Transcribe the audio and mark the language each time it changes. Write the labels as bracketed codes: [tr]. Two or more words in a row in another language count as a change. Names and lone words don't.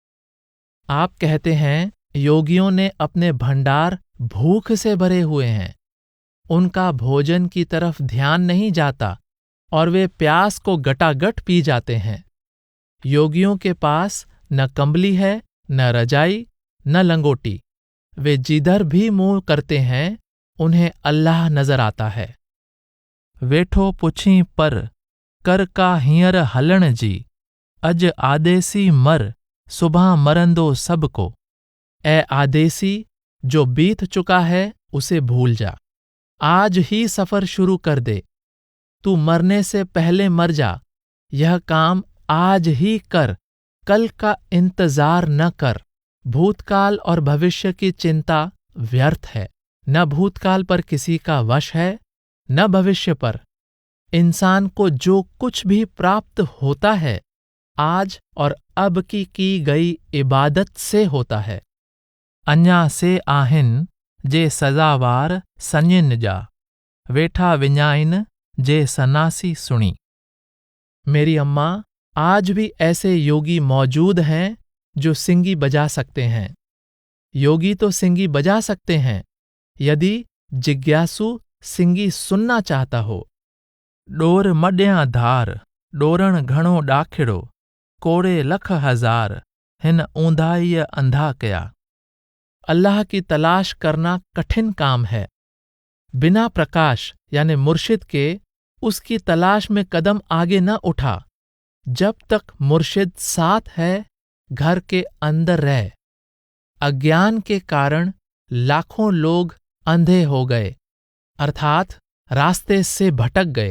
[hi] आप कहते हैं योगियों ने अपने भंडार भूख से भरे हुए हैं, उनका भोजन की तरफ ध्यान नहीं जाता और वे प्यास को गटागट पी जाते हैं। योगियों के पास न कंबली है, न रजाई, न लंगोटी। वे जिधर भी मुंह करते हैं, उन्हें अल्लाह नजर आता है। [sd] वेठो पुछी पर कर का हींअर हलण जी, अज आदेसी मर सुबह मरंदो सबको। [hi] ए आदेसी, जो बीत चुका है उसे भूल जा, आज ही सफर शुरू कर दे। तू मरने से पहले मर जा, यह काम आज ही कर, कल का इंतजार न कर। भूतकाल और भविष्य की चिंता व्यर्थ है। न भूतकाल पर किसी का वश है, न भविष्य पर। इंसान को जो कुछ भी प्राप्त होता है, आज और अब की गई इबादत से होता है। [sd] अञा से आहिन जे सज़ावार सञिन जा, वेठा विञाइन जे सनासी सुणी। [hi] मेरी अम्मा, आज भी ऐसे योगी मौजूद हैं जो सिंगी बजा सकते हैं। योगी तो सिंगी बजा सकते हैं यदि जिज्ञासु सिंगी सुनना चाहता हो। [sd] डोर मड्या धार, डोरण घणो डाखिड़ो, कोड़े लख हजार, हिन ऊंधाई अंधा कया। [hi] अल्लाह की तलाश करना कठिन काम है। बिना प्रकाश यानी मुर्शिद के उसकी तलाश में कदम आगे न उठा। जब तक मुर्शिद साथ है, घर के अंदर रह। अज्ञान के कारण लाखों लोग अंधे हो गए, अर्थात रास्ते से भटक गए।